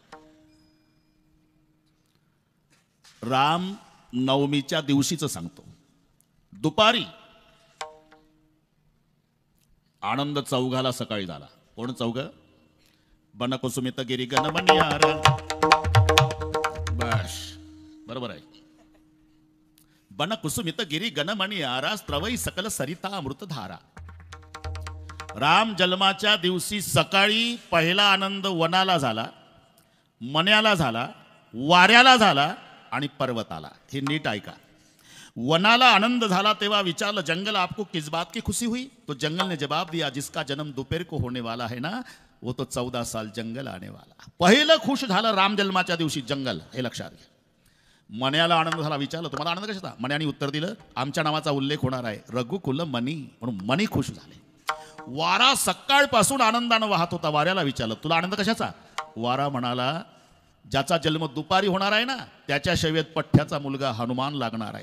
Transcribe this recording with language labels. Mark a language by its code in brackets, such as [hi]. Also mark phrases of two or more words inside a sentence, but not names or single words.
[mr] राम नवमीच्या दिवशीच सांगतो, दुपारी. आनंद चौघाला सकाळी झाला. कोण चौघ? बनकुसुमित गिरी गणमनियार. बस बरोबर आहे. बनकुसुमित गिरी गणमनियारा स्त्रवई सकल सरिता अमृतधारा. राम जन्माच्या दिवशी सकाळी पहिला आनंद वनाला झाला, मन्याला झाला, वाऱ्याला झाला आणि पर्वताला. हे नीट ऐका. वनाला आनंद झाला तेव्हा विचारलं, [hi] जंगल आपको किस बात की खुशी हुई? तो जंगल ने जवाब दिया, जिसका जन्म दोपहर को होने वाला है ना, वो तो 14 साल जंगल आने वाला. [mr] पहिलं खुश झालं राम जन्माच्या दिवशी जंगल, हे लक्षात घ्या. मन्याला आनंद झाला. विचारलं तुम्हाला आनंद कशाचा? मन्याने उत्तर दिलं, आमच्या नावाचा उल्लेख होणार आहे, रघुकुल मनी, म्हणून मनी खुश झाले. वारा सकाळपासून आनंदानं वाहत होता. वाऱ्याला विचारलं तुला आनंद कशाचा? वारा म्हणाला, ज्याचा जन्म दुपारी होणार आहे ना, त्याच्या शैवेत पठ्ठ्याचा मुलगा हनुमान लागणार आहे.